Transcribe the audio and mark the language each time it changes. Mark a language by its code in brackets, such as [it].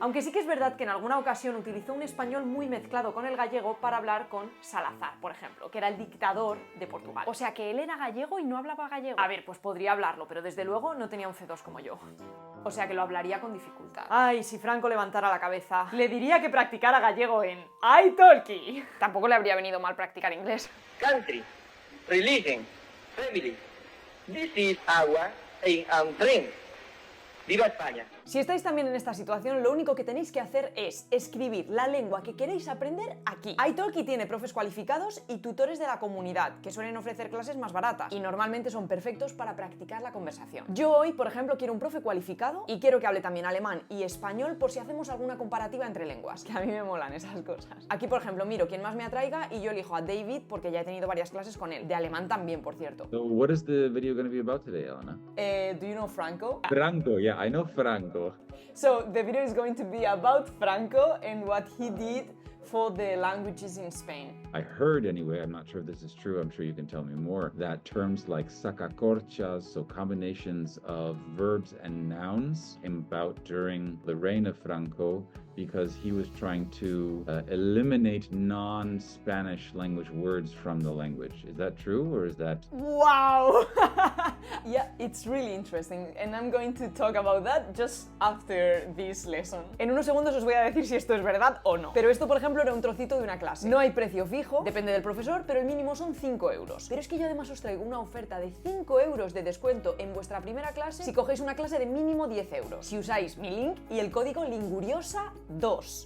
[es] Aunque sí que es verdad que en alguna ocasión utilizó un español muy mezclado con el gallego para hablar con Salazar, por ejemplo, que era el dictador de Portugal. O sea que él era gallego y no hablaba gallego. A ver, pues podría hablarlo, pero desde luego no tenía un C2 como yo. O sea que lo hablaría con dificultad. Ay, si Franco levantara la cabeza, le diría que practicara gallego en italki. Tampoco le habría venido mal practicar inglés. [en] Country, religion, family. This is our aim and dream. [es] ¡Viva España! Si estáis también en esta situación, lo único que tenéis que hacer es escribir la lengua que queréis aprender aquí. italki tiene profes cualificados y tutores de la comunidad, que suelen ofrecer clases más baratas y normalmente son perfectos para practicar la conversación. Yo hoy, por ejemplo, quiero un profe cualificado y quiero que hable también alemán y español por si hacemos alguna comparativa entre lenguas, que a mí me molan esas cosas. Aquí, por ejemplo, miro quién más me atraiga y yo elijo a David porque ya he tenido varias clases con él, de alemán también, por cierto. [en] So what is the video going to be about today, Elena? Do you know Franco? Franco, yeah, I know Franco. So the video is going to be about Franco and what he did for the languages in Spain. I heard anyway, I'm not sure if this is true, I'm sure you can tell me more, that terms like sacacorchas, so combinations of verbs and nouns, came about during the reign of Franco because he was trying to eliminate non-Spanish language words from the language. Is that true or is that... Wow! Yeah, it's really interesting and I'm going to talk about that just after this lesson. [es] En unos segundos os voy a decir si esto es verdad o no. Pero esto, por ejemplo, era un trocito de una clase. No hay precio fijo, depende del profesor, pero el mínimo son 5 euros. Pero es que yo además os traigo una oferta de 5 euros de descuento en vuestra primera clase si cogéis una clase de mínimo 10 euros. Si usáis mi link y el código Linguriosa2.